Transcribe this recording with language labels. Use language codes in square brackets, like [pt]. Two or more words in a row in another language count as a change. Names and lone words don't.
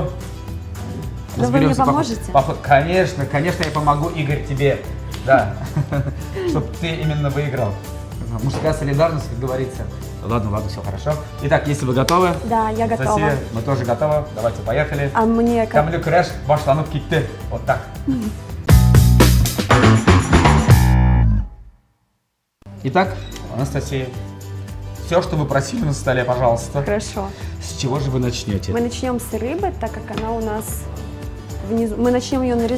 [ru] Но вы мне поможете? Конечно, я помогу, Игорь, тебе. Да, чтобы ты именно выиграл. Мужская солидарность, как говорится. Ладно, все хорошо. Итак, если вы готовы. Да, я готова. Анастасия, мы тоже готовы. Давайте, поехали. А мне как? [tt] Тәмле көрәш башланып китте. [ru] Вот так. Итак, Анастасия, все, что вы просили на столе, пожалуйста. Хорошо. С чего же вы начнете? Мы начнем с рыбы, так как она у нас внизу. Мы начнем ее нарезать.